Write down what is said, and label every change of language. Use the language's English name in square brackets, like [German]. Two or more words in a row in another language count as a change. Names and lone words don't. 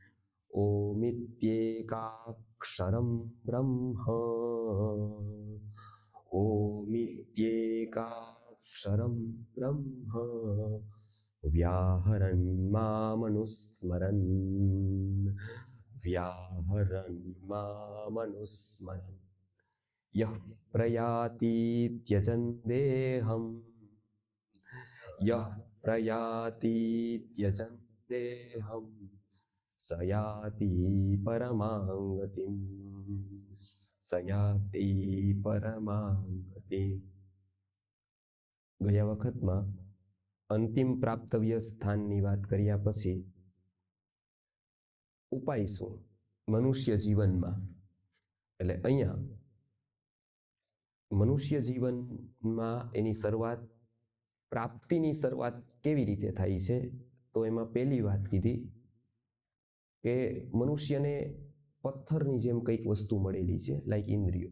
[Sanskrit] ओमित्येकाक्षरं ब्रह्म ओमित्येकाक्षरं ब्रह्म व्याहरन् मामनुस्मरन् यः प्रयाति त्यजन् देहम् स याति परमां गतिम् [Gujarati] ગયા વખતમાં અંતિમ પ્રાપ્તવ્ય સ્થાનની વાત કર્યા પછી ઉપાય શું મનુષ્ય જીવનમાં, એટલે અહીંયા મનુષ્ય જીવનમાં એની શરૂઆત, પ્રાપ્તિની શરૂઆત કેવી રીતે થાય છે, તો એમાં પહેલી વાત કીધી કે મનુષ્યને પથ્થરની જેમ કંઈક વસ્તુ મળેલી છે, લાઈક ઇન્દ્રિયો.